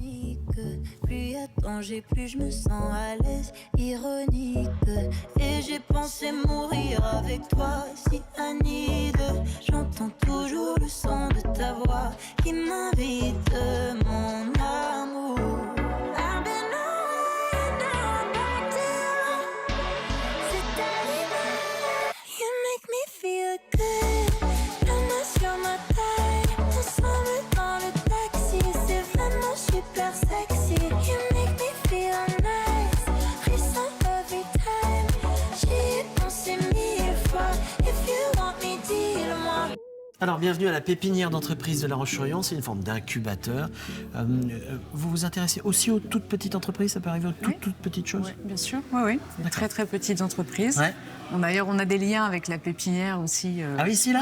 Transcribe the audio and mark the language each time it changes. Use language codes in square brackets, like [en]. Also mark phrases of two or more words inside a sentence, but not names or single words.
[fr] Plus y a de danger, plus je me sens à l'aise, ironique. Et j'ai pensé mourir avec toi, si Annie. J'entends toujours le son de ta voix qui m'invite, mon amour. [en] I've been away, now I'm back to you. [fr] C'est arrivé, [en] you make me feel good. [fr] La main sur ma taille, ensemble dans le taxi, c'est vraiment super sexy. [en] You make me feel nice, frisson every time. [fr] J'y ai pensé 1000 fois, [en] if you want me, [fr] dis-le-moi. Alors, bienvenue à la pépinière d'entreprise de La Roche-sur-Yon. C'est une forme d'incubateur. Vous vous intéressez aussi aux toutes petites entreprises? Ça peut arriver aux toutes petites choses? Oui, bien sûr. Oui. Des très très petites entreprises. Ouais. Bon, d'ailleurs, on a des liens avec la pépinière aussi. Ah oui, ici, là?